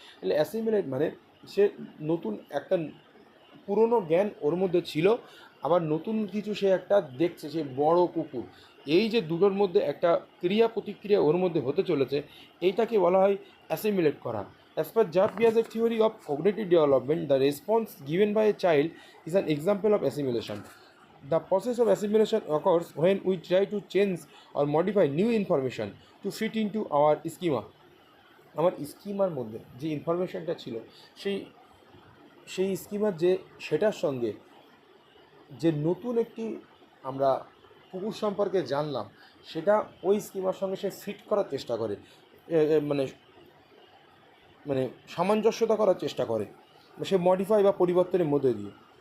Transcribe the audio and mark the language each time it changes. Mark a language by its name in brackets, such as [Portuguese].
[Bangla] তাহলে অ্যাসিমিলেট মানে সে নতুন একটা পুরনো জ্ঞান ওর মধ্যে ছিল, আবার নতুন কিছু সে একটা দেখছে, সে বড় কুকুর। এই যে দুটোর মধ্যে একটা ক্রিয়া প্রতিক্রিয়া ওর মধ্যে হতে চলেছে, এইটাকে বলা হয় অ্যাসিমিলেট করা। [English] As per Jean পিয়াজের theory of cognitive development, the response given by a child is an example of assimilation. The process of assimilation occurs when we try to change or modify new information to fit into our schema. [Bangla] আমার schema মধ্যে যে ইনফরমেশনটা ছিল সেই schema সেটার সঙ্গে যে নতুন একটি আমরা কুকুর সম্পর্কে জানলাম, সেটা ওই স্কিমার সঙ্গে সে ফিট করার চেষ্টা করে, মানে মানে সামঞ্জস্যতা করার চেষ্টা করে, সে মডিফাই বা পরিবর্তনের মধ্যে দিয়ে।